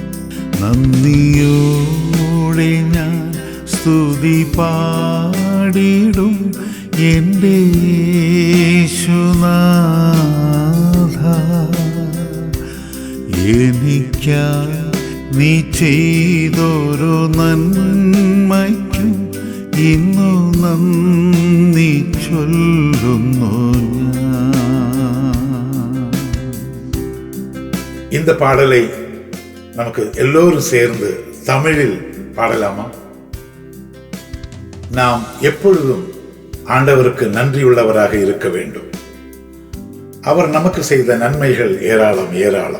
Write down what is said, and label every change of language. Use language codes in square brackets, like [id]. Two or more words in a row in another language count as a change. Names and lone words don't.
[ml] നന്ദിയോ സ്തുതി പാടിടും എൻ്റെ യേശുനാഥ. എനിക്കായി നീ ചെയ്തൊരു നന്മയ്ക്കും ഇന്നു നന്ദി ചൊല്ലുന്നു ഞാൻ. [ta] இந்த பாடலை நமக்கு எல்லோரும் சேர்ந்து தமிழில் பாடலாமா? நாம் எப்பொழுதும் ஆண்டவருக்கு நன்றியுள்ளவராக இருக்க வேண்டும். அவர் நமக்கு செய்த நன்மைகள் ஏராளம் ஏராளம்.